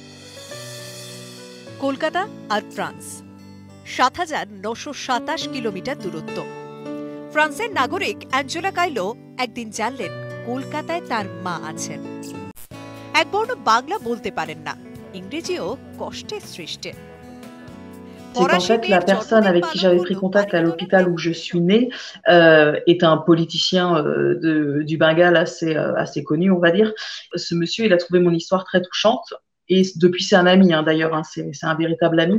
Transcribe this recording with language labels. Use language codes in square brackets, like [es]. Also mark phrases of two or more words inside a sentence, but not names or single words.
[bn] কলকাতা আর ফ্রান্স ৭,৯২৭ কিলোমিটার দূরত্ব। ফ্রান্সের নাগরিক অ্যাঞ্জেলা কাইলো একদিন জানলেন কলকাতায় তার মা আছেন। এক বর্ণ বাংলা বলতে পারেন না, ইংরেজিও কষ্টের সৃষ্টে। [fr] C'est qu'en fait, la personne avec qui j'avais pris contact à l'hôpital où je suis née est un politicien du Bengale assez connu, on va dire. Ce monsieur, il a trouvé mon histoire très touchante. Et depuis, c'est un ami, hein, d'ailleurs, hein, c'est un véritable ami.